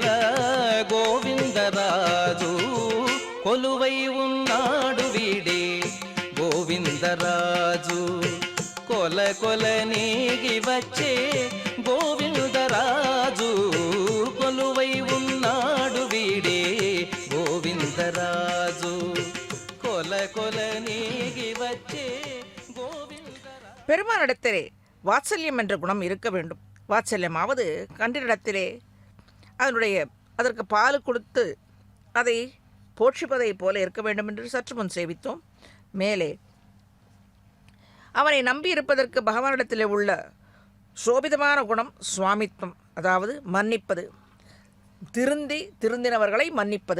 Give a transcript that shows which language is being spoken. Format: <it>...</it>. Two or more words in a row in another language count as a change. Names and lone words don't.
<te>గోవిందరాజు కొలువై ఉన్నాడు వీడే గోవిందరాజు కొల కొల నేగి వచ్చే గోవిందరాజు కొలువై ఉన్నాడు వీడే గోవిందరాజు కొల కొల నేగి వచ్చే గోవిందరాజు.</te> <ta>பெருமானிடத்திலே வாத்சல்யம் என்ற குணம் இருக்க வேண்டும். வாத்சல்யமாவது கன்றினிடத்திலே அதற்கு பால் கொடுத்து அதை போஷிப்பதைப் போல இருக்க வேண்டும் என்று சற்று முன் சேவித்தோம். மேலே அவனை நம்பி இருப்பதற்கு பகவானிடத்திலே உள்ள சோபிதமான குணம் சுவாமித்வம், அதாவது மன்னிப்பது, திருந்தினவர்களை மன்னிப்பது.</ta>